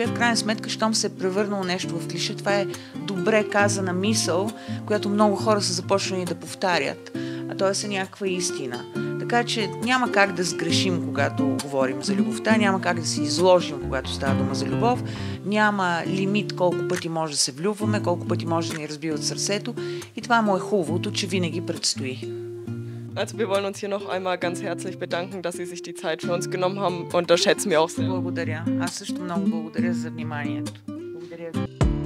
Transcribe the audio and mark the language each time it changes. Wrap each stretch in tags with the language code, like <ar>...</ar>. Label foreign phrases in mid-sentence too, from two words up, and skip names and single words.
<bg>В крайна сметка, щом се е превърнало нещо в клише, това е добре казана мисъл, която много хора са започнали да повтарят, а т.е. е някаква истина. Така че няма как да сгрешим, когато говорим за любовта, няма как да се изложим, когато става дума за любов, няма лимит колко пъти може да се влюбваме, колко пъти може да ни разбиват сърцето и това му е хубавото, че винаги предстои.</bg> <de>Also wir wollen uns hier noch einmal ganz herzlich bedanken, dass Sie sich die Zeit für uns genommen haben und das schätzen wir auch sehr.</de> <bg>Благодаря. Аз също много благодаря за вниманието. Благодаря ви.</bg>